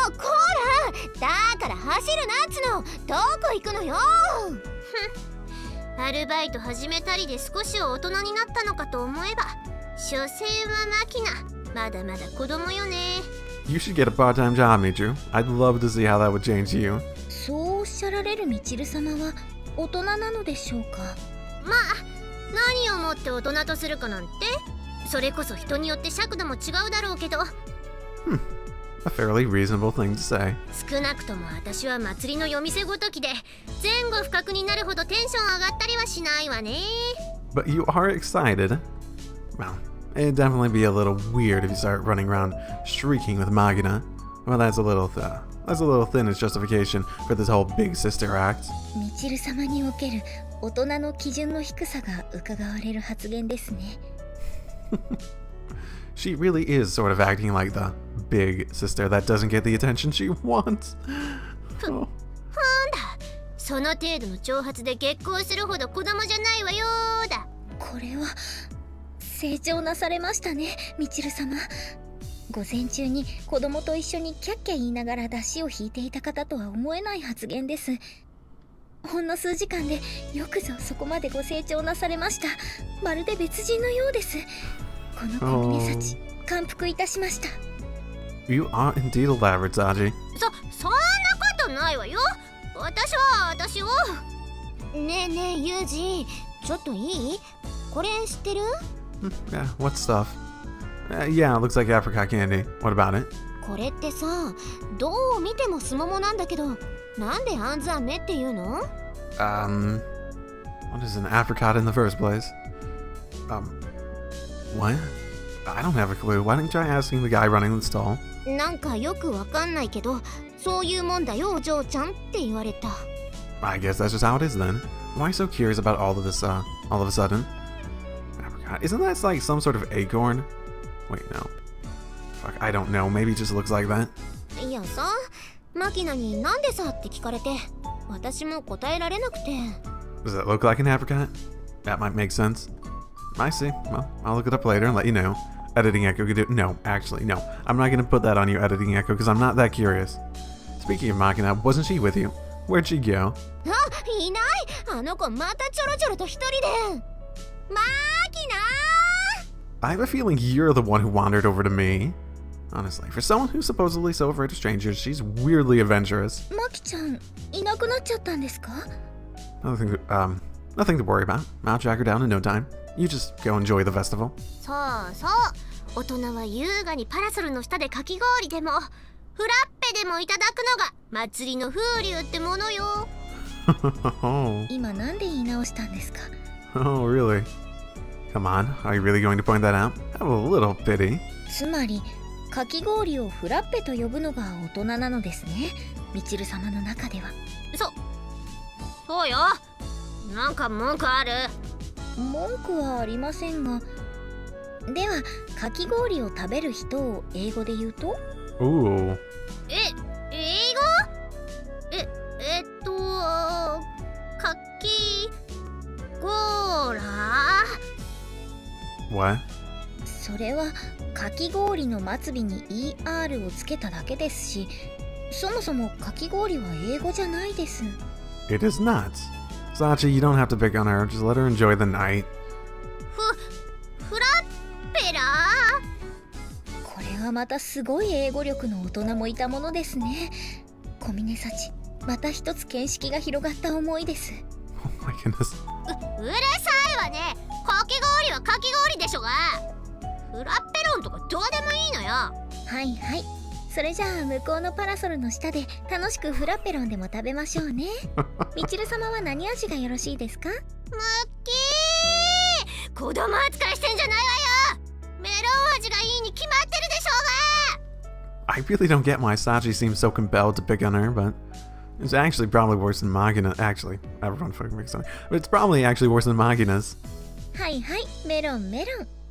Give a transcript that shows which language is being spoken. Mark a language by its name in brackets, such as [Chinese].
[Japanese] もうこら、だから走るなっつの。どこ行くのよ。アルバイト始めたりで少しは大人になったのかと思えば、所詮はマキナ、まだまだ子供よね。 [English] You should get a part-time job, Michiru. I'd love to see how that would change you. [Japanese] そうおっしゃられるミチル様は大人なのでしょうか。まあ何をもって大人とするかなんて、それこそ人によって尺度も違うだろうけど。 [English] A fairly reasonable thing to say. [Japanese] 少なくとも私は祭りの夜店ごときで前後不覚になるほどテンション上がったりはしないわね。 [English] But you are excited. Well, it'd definitely be a little weird if you start running around shrieking with Magina. Well, that's a little thin as justification for this whole big sister act. [Japanese] ミチル様における大人の基準の低さが伺われる発言ですね。 [English] She really is sort of acting like the big sister that doesn't get the attention she wants. Oh. [Japanese] その程度の挑発で激高するほど子供じゃないわよーだ。これは成長なされましたね、ミチル様。午前中に子供と一緒にキャッキャ言いながら出汁を引いていた方とは思えない発言です。ほんの数時間でよくぞそこまでご成長なされました。まるで別人のようです。この小峰幸、感服いたしました。 [English] You are indeed elaborate, Saji. [Japanese] そんなことないわよ。私を。ねえねえユージ、ちょっといい？これ知ってる？ [English] Yeah, what stuff? Yeah, it looks like apricot candy. What about it? [Japanese] これってさ、どう見てもスモモなんだけど、なんでアンザメっていうの？ [English] What is an apricot in the first place? What? I don't have a clue. Why don't you try asking the guy running the stall? [Japanese] なんかよくわかんないけど、そういうもんだよお嬢ちゃんって言われた。 [English] I guess that's just how it is then. Why so curious about all of this, all of a sudden? Apricot. Isn't that like some sort of acorn? Wait, no. Fuck, I don't know. Maybe it just looks like that. [Japanese] いやさ、マキナになんでさって聞かれて、私も答えられなくて。 [English] Does it look like an apricot? That might make sense. I see. Well, I'll look it up later and let you know. Editing Echo could do... No, actually, no. I'm not going to put that on you, Editing Echo, because I'm not that curious. Speaking of Machina, wasn't she with you? Where'd she go? [Japanese] いない。あの子またちょろちょろと一人で。マキナ [English] I have a feeling you're the one who wandered over to me. Honestly, for someone who's supposedly so afraid of strangers, she's weirdly adventurous. [Japanese] マキちゃんいなくなっちゃったんですか [English] Nothing to worry about. I'll track her down in no time. You just go enjoy the festival. [Japanese] そうそう。大人は優雅にパラソルの下でかき氷でもフラッペでもいただくのが祭りの風流ってものよ。今なんで言い直したんですか [English] Oh, really? Come on, are you really going to point that out? Have a little pity. [Japanese] つまりかき氷をフラッペと呼ぶのが大人なのですね。みちる様の中では。そうよ。なんか文句ある？文句はありませんが。ではかき氷を食べる人を英語で言うと [English] Ooh. [Japanese] 英語？かきゴーラ [English] What? [Japanese] それはかき氷の末尾に ER をつけただけですし、そもそもかき氷は英語じゃないです。 [English] It is not. Sachi, you don't have to pick on her. Just let her enjoy the night. [Japanese] フラッペラこれはまたすごい英語力の大人もいたものですね。小峰幸、また一つ見識が広がった思いです。 [English] Oh my goodness. [Japanese] うるさいわね。かき氷はかき氷でしょが。フラッペロンとかどうでもいいのよ。はいはい。それじゃあ向こうのパラソルの下で楽しくフラッペロンでも食べましょうね。みちる様は何味がよろしいですか？ムッキー、子供扱いしてんじゃないわよ。メロン味がいいに決まってるでしょうが。 [English] I really don't get why Sachi seems so compelled to pick on her, but it's actually probably worse than Magina. Actually, everyone fucking picks on her. But it's probably actually worse than Magina's. [Japanese] はいはい、メロンメロン。